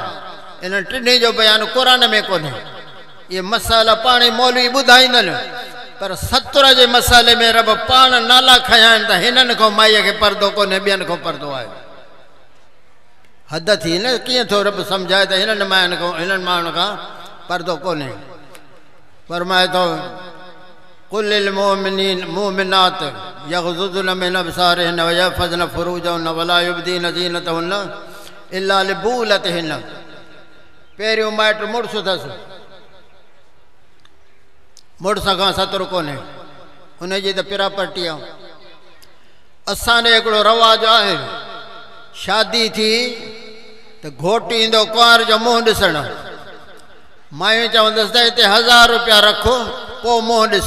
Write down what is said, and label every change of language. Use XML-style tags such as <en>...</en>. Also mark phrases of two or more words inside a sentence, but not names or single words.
<sd>इन टिनी जो बयानु क़ुरान में कोन्हे। ये मसाला पाणी मौलवी ॿुधाईंदनि, पर सत्र जे मसाले में रब पाण नाला खया आहिनि त हिननि खां माईअ खे पर्दो कोन्हे, ॿियनि खां पर्दो आहे। हद थी न कीअं थो रब सम्झाए त हिननि माण्हुनि खां हिननि माण्हुनि खां पर्दो कोन्हे फरमाए थो</sd> <ar>قل للمؤمنات يغضضن من أبصارهن ويحفظن فروجهن ولا يبدين زينتهن إلا لبعولتهن.</ar> <sd>पहिरियों माइट मुड़ुस अथसि, मुड़ुस खां सतरु कोन्हे, उनजी त पिरापटी आहे। असांजो हिकिड़ो रवाजु आहे, शादी थी त घोटु ईंदो कुंवार जो मुंहुं ॾिसणु, मायूं चवंदसि त हिते 1000 रुपया रखो पोइ मुंहुं ॾिस।</sd>